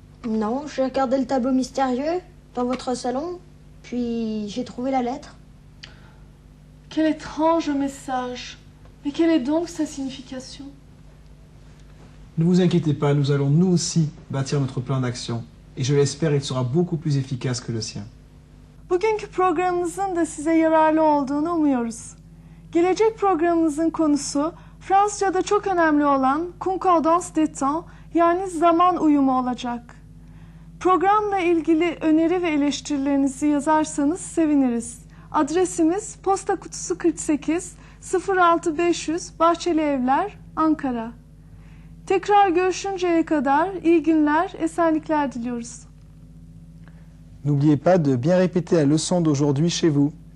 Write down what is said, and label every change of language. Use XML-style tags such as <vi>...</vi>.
<fr>Non, j'ai regardé le tableau mystérieux dans votre salon, puis j'ai trouvé la lettre. Quel étrange message. Mais quelle est donc sa signification? Ne vous inquiétez pas, nous allons nous aussi bâtir notre plan d'action. Et je l'espère, il sera beaucoup plus efficace que le sien.</fr> <tr>Bugünkü programımızın da size yararlı olduğunu umuyoruz. Gelecek programımızın konusu Fransızca'da çok önemli olan</tr> <fr>concordance des temps</fr> <tr>yani zaman uyumu olacak. Programla ilgili öneri ve eleştirilerinizi yazarsanız seviniriz. Adresimiz Posta Kutusu 48 06500 Bahçeli Evler, Ankara. Tekrar görüşünceye kadar iyi günler, esenlikler diliyoruz.</tr> <fr>N'oubliez pas de bien répéter la leçon d'aujourd'hui chez vous.</fr>